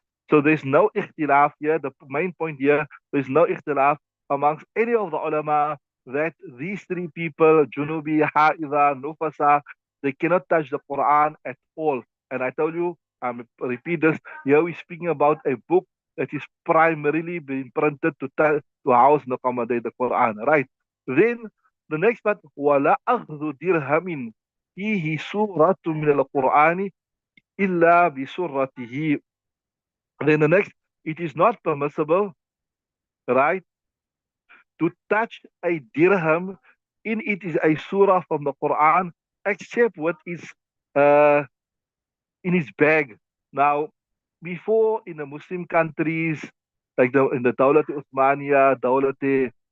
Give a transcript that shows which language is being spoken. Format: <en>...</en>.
<en>So there's no ikhtilaf here. The main point here, there's no ikhtilaf amongst any of the ulama that these three people, Junubi, Ha'idha, Nufasa, they cannot touch the Quran at all. And I tell you, I repeat this, here we're speaking about a book that is primarily being printed to house and accommodate the Quran, right? Then the next part,</en> <ar>وَلَا أَخْذُ دِرْهَمٍ فِيهِ سُورَةٌ مِنَ الْقُرْآنِ إِلَّا بِسُرَّتِهِ.</ar> <en>Then the next, it is not permissible, right, to touch a dirham in it is a surah from the Quran, except what is uh, in his bag. Now, before in the Muslim countries, like in the Dawlat Uthmaniya, Dawlat</en>